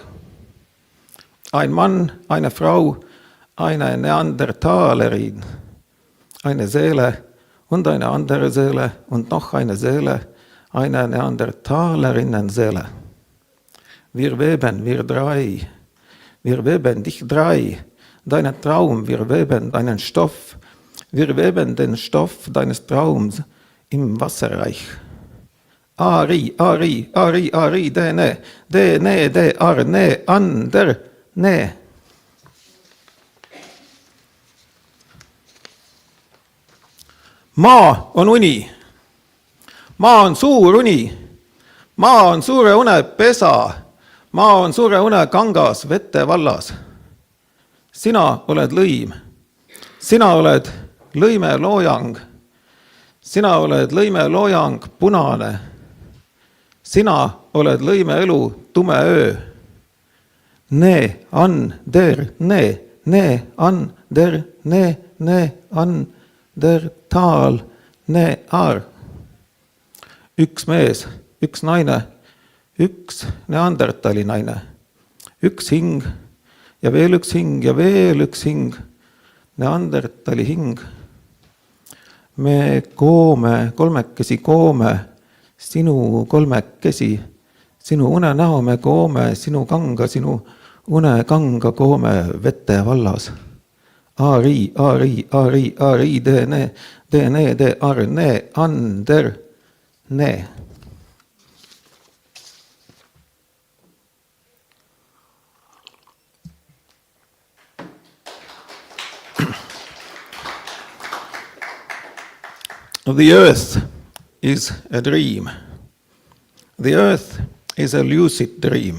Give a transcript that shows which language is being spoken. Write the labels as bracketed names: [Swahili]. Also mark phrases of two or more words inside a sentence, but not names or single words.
[German] Ein Mann, eine Frau, eine Neandertalerin, eine Seele und eine andere Seele und noch eine Seele, eine Neandertalerinnenseele. Wir weben, wir drei, wir weben dich drei, deinen Traum, wir weben deinen Stoff, wir weben den Stoff deines Traums im Wasserreich. Ari, Ari, Ari, Ari, de, ne, ar, ne, an, der, ne. [Estonian] Maa on uni. Maa on suur uni. Maa on suure une pesa. Maa on suure une kangas vette vallas. Sina oled lõim. Sina oled lõimeloojang. Sina oled lõimeloojang punane. Sina oled lõimeelu tume öö. Ne, an, der, ne, an, der, ne, an, der, taal, ne, ar. Üks mees, üks naine, üks neandertali naine, üks hing ja veel üks hing ja veel üks hing, neandertali hing. Me koome, kolmekesi koome, sinu kolmekesi, sinu unenäo me koome, sinu kanga, sinu unekanga koome vette vallas. Ari, Ari, Ari, Ari, de, ne, ar, ne, an, der, ne. [English] The earth is a dream. The earth is a lucid dream.